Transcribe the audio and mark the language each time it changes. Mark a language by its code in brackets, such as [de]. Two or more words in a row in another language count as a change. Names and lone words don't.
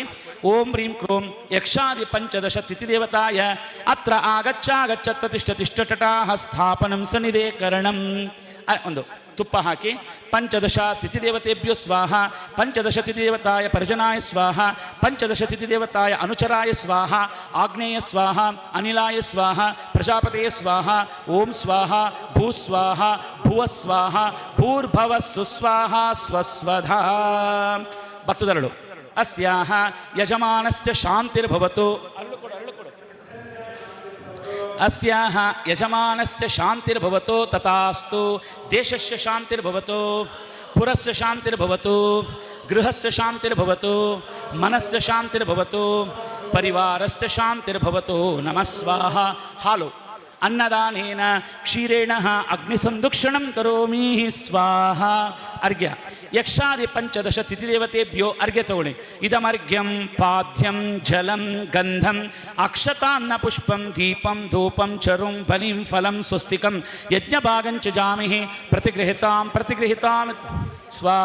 [sa] ಓಂ ಹ್ರೀಂ ಕ್ರೋಂ ಯಕ್ಷಾದಿ ಪಂಚದಶ ತಿಥಿ ದೇವತಾಯ ಅತ್ರ ಆಗಚ್ಚಾಗಚ್ಚ ತಿಷ್ಠ ತಿಷ್ಠಟಟಾಹ ಸ್ಥಾಪನಂ ಸನಿರೇಕರಣಂ. [kn] ಒಂದು ತುಪ್ಪ ಹಾಕಿ [sa] ಪಂಚದಶ ತಿಥಿದೇವತೆಭ್ಯೋ ಸ್ವಾಹ, ಪಂಚದಶ ತಿಥಿದೇವತಾಯ ಪರಿಜನಾಯ ಸ್ವಾಹ, ಪಂಚದಶ ತಿಥಿದೇವತಾಯ ಅನುಚರಾಯ ಸ್ವಾಹ, ಆಗ್ನೇಯ ಸ್ವಾಹ, ಅನಿಲಾಯ ಸ್ವಾಹ, ಪ್ರಜಾಪತಿಯ ಸ್ವಾಹ, ಓಂ ಸ್ವಾಹ, ಭೂಸ್ವಾಹ, ಭುವಸ್ವಾಹ, ಭೂರ್ಭವ ಸುಸ್ವಾಹ ಸ್ವಸ್ವಧಾ. ಬತ್ತುದರಳು ಅಸ್ಯಾಹ ಯಜಮಾನಸ್ಯ ಶಾಂತಿರ್ಭವತು. ಅಸ್ಯಾಹ ಯಜಮಾನಸ್ಯ ಶಾಂತಿರ್ಭವತು ತಥಾಸ್ತು. ದೇಶಸ್ಯ ಶಾಂತಿರ್ಭವತು, ಪುರಸ್ಯ ಶಾಂತಿರ್ಭವತು, ಗೃಹಸ್ಯ ಶಾಂತಿರ್ಭವತು, ಮನಸ್ಯ ಶಾಂತಿರ್ಭವತು, ಪರಿವಾರಸ್ಯ ಶಾಂತಿರ್ಭವತು. ನಮಃ ಸ್ವಾಹ. ಹಾಲು ಅನ್ನದಾನೇನ ಕ್ಷೀರೇಣ ಅಗ್ನಿಸಂದುಕ್ಷಣಂ ಕರೋಮಿ ಸ್ವಾಹ. ಅರ್ಘ್ಯ ಯಕ್ಷಾದಿ ಪಂಚದಶ ತಿಥಿದೇವತೆಭ್ಯೋ ಅರ್ಘ್ಯ ತಗೊಳ್ಳಿ. ಇದಮರ್ಘ್ಯಂ ಪಾದ್ಯಂ ಜಲಂ ಗಂಧಂ ಅಕ್ಷತಾನ್ನ ಪುಷ್ಪಂ ದೀಪಂ ಧೂಪಂ ಚರುಂ ಬಲಿಂ ಫಲಂ ಸ್ವಸ್ತಿಕಂ ಯಜ್ಞಭಾಗಂಚ ಜಾಮಿಹಿ ಪ್ರತಿಗೃಹಿತಾಂ ಸ್ವಾಹ.